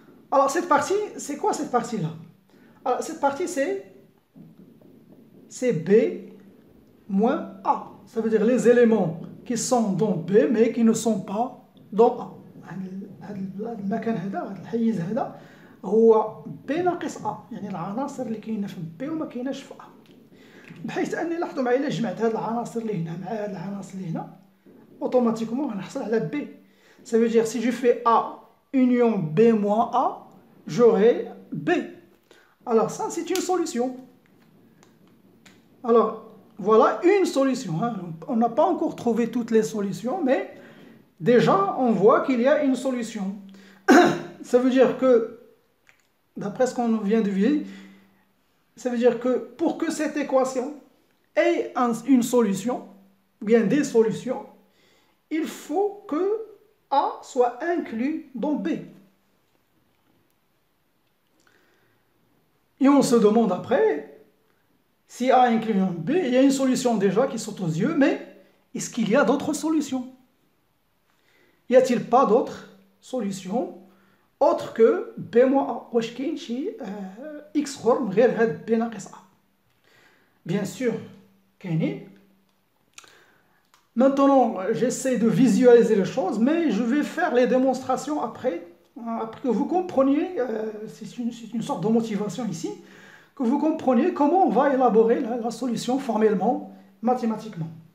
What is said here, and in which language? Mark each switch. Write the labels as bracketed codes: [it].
[fr] Alors cette partie, c'est quoi cette partie-là? Alors cette partie, c'est B moins A. Ça veut dire les éléments qui sont dans B mais qui ne sont pas dans A. [ar] المكان هذا، هذا الحيز هذا هو B ناقص A، يعني العناصر اللي كاينه في B وما كايناش في A، بحيث اني لاحظوا معايا الا جمعت هاد العناصر اللي هنا مع هاد العناصر اللي هنا اوتوماتيكمون غنحصل على B. [fr] Ça veut dire si je fais A union B moins A, j'aurai B. Alors ça c'est une solution. Alors voilà une solution. Hein. On n'a pas encore trouvé toutes les solutions, mais déjà, on voit qu'il y a une solution. Ça veut dire que, d'après ce qu'on vient de voir, ça veut dire que pour que cette équation ait une solution, ou bien des solutions, il faut que A soit inclus dans B. Et on se demande après, si A inclut dans B, il y a une solution déjà qui saute aux yeux, mais est-ce qu'il y a d'autres solutions? Y a-t-il pas d'autres solutions autres que B moins A? [ar] واش كاين شي X اخر من غير هاد B ناقص A? [fr] Bien sûr, [ar] كاينين. [fr] Maintenant, j'essaie de visualiser les choses, mais je vais faire les démonstrations après que vous compreniez, c'est une sorte de motivation ici, que vous compreniez comment on va élaborer la solution formellement, mathématiquement.